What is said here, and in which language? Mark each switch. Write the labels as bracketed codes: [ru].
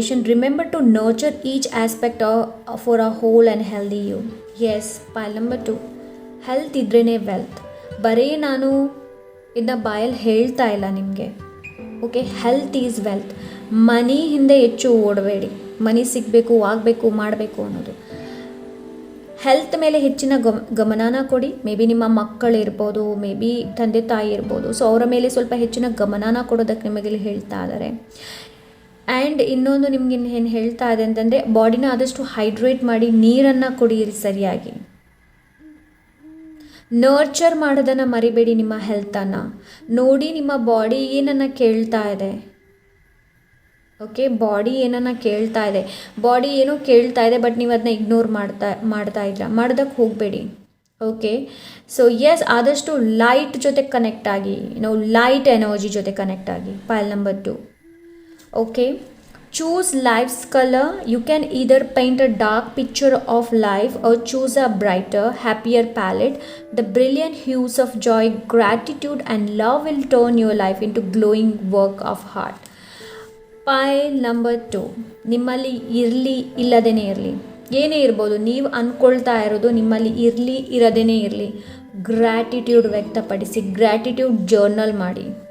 [en] Remember to nurture each aspect for a whole and healthy you. Yes, pile number 2, health [kn] ಇದ್ರೇನೆ [en] Wealth. [kn] ಬರೀ ನಾನು ಇದನ್ನ ಬಾಯಲ್ಲಿ ಹೇಳ್ತಾ ಇಲ್ಲ ನಿಮಗೆ. ಓಕೆ. [en] Health is wealth. [kn] ಮನಿ ಹಿಂದೆ ಹೆಚ್ಚು ಓಡಬೇಡಿ, ಮನಿ ಸಿಗಬೇಕು, ಆಗಬೇಕು, ಮಾಡಬೇಕು ಅನ್ನೋದು. ಹೆಲ್ತ್ ಮೇಲೆ ಹೆಚ್ಚಿನ ಗಮನನ ಕೊಡಿ. ಮೇ ಬಿ ನಿಮ್ಮ ಮಕ್ಕಳಿರ್ಬೋದು, ಮೇ ಬಿ ತಂದೆ ತಾಯಿ ಇರ್ಬೋದು. ಸೊ ಅವರ ಮೇಲೆ ಸ್ವಲ್ಪ ಹೆಚ್ಚಿನ ಗಮನನ ಕೊಡೋದಕ್ಕೆ ನಿಮಗೆ ಹೇಳ್ತಾ ಇದ್ದಾರೆ. ಆ್ಯಂಡ್ ಇನ್ನೊಂದು ನಿಮ್ಗೆ ಏನು ಹೇಳ್ತಾ ಇದೆ ಅಂತಂದರೆ, ಬಾಡಿನ ಆದಷ್ಟು ಹೈಡ್ರೇಟ್ ಮಾಡಿ, ನೀರನ್ನು ಕುಡಿಯಿರಿ ಸರಿಯಾಗಿ. ನರ್ಚರ್ ಮಾಡೋದನ್ನು ಮರಿಬೇಡಿ. ನಿಮ್ಮ ಹೆಲ್ತನ್ನು ನೋಡಿ, ನಿಮ್ಮ ಬಾಡಿ ಏನನ್ನು ಕೇಳ್ತಾ ಇದೆ. ಓಕೆ. ಬಾಡಿ ಏನನ್ನ ಕೇಳ್ತಾ ಇದೆ, ಬಾಡಿ ಏನೋ ಕೇಳ್ತಾ ಇದೆ, ಬಟ್ ನೀವು ಅದನ್ನ ಇಗ್ನೋರ್ ಮಾಡ್ತಾ ಇದ್ದೀರಾ. ಮಾಡೋದಕ್ಕೆ ಹೋಗಬೇಡಿ. ಓಕೆ. ಸೊ ಎಸ್, ಆದಷ್ಟು ಲೈಟ್ ಜೊತೆ ಕನೆಕ್ಟ್ ಆಗಿ, ಲೈಟ್ ಎನರ್ಜಿ ಜೊತೆ ಕನೆಕ್ಟ್ ಆಗಿ. ಪೈಲ್ number 2. Okay. [en] Choose life's colour. You can either paint a dark picture of life or choose a brighter, happier palette. The brilliant hues of joy, gratitude and love will turn your life into glowing work of art. [kn] ಪೈಲ್ number 2, ನಿಮ್ಮಲ್ಲಿ ಇರಲಿ ಇಲ್ಲದೇನೆ ಇರಲಿ, ಏನೇ ಇರ್ಬೋದು, ನೀವು ಅಂದ್ಕೊಳ್ತಾ ಇರೋದು ನಿಮ್ಮಲ್ಲಿ ಇರಲಿ ಇರದೇನೆ ಇರಲಿ, ಗ್ರ್ಯಾಟಿಟ್ಯೂಡ್ ವ್ಯಕ್ತಪಡಿಸಿ, ಗ್ರ್ಯಾಟಿಟ್ಯೂಡ್ ಜರ್ನಲ್ ಮಾಡಿ.